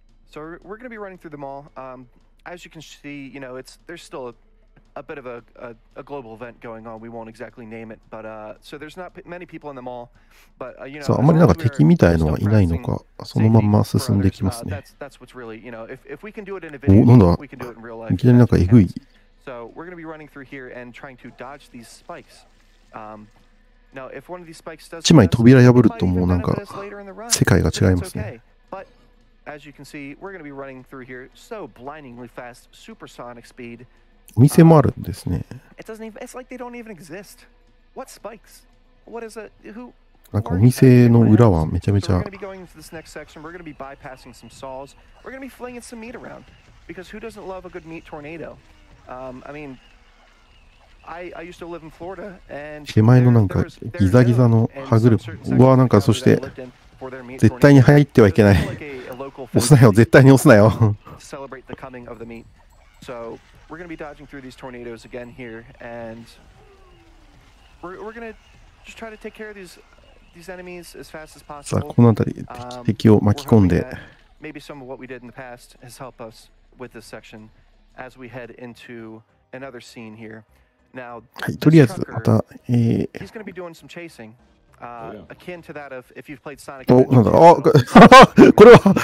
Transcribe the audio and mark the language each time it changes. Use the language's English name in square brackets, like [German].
[English] So we're going to be running through them all. As you can see, you know, there's still bit of a global event going on. We won't exactly name it, but so there's not many people in the mall. But you know, [Japanese] さあ、あまりなんか敵みたいのはいないのか、そのまんま進んでいきますね。 [English] That's what's really, you know, if we can do it in a [Japanese] お、なん [English] video, [Japanese] だ [English] we can do it in real life. [Japanese] いきなりなんかえぐい。 [English] So we're going to be running through here and trying to dodge these spikes. Now, if one of these spikes does [Japanese] 一枚扉破るともうなんか世界が違いますね。 [English] But as you can see, we're going to be running through here so blindingly fast, supersonic speed. [Japanese] お店もあるんですね。 [English] It doesn't even, it's like they don't even exist. What spikes? What is it? Who? [Japanese] なんかお店の裏はめちゃめちゃ。 [English] We're going to be going into this next section. We're going to be bypassing some saws. We're going to be flinging some meat around because who doesn't love a good meat tornado? I mean, I used to live in Florida and [Japanese] 手前のなんかギザギザの歯車。うわ、なんかそして絶対に入ってはいけない。押すなよ、絶対に押すなよ。 [English] Celebrate the coming of the meat. So we're going to be dodging through these tornadoes again here, and we're going to just try to take care of these enemies as fast as possible. [Japanese] さあ、この辺り敵を巻き込んで。 [English] Maybe some of what we did in the past has helped us with this section as we head into another scene here. Now, [Japanese] はい、とりあえずまた [English] he's going to be doing some chasing. Akin to that of if you've played Sonic. [Japanese] お、なんだ、あ、これは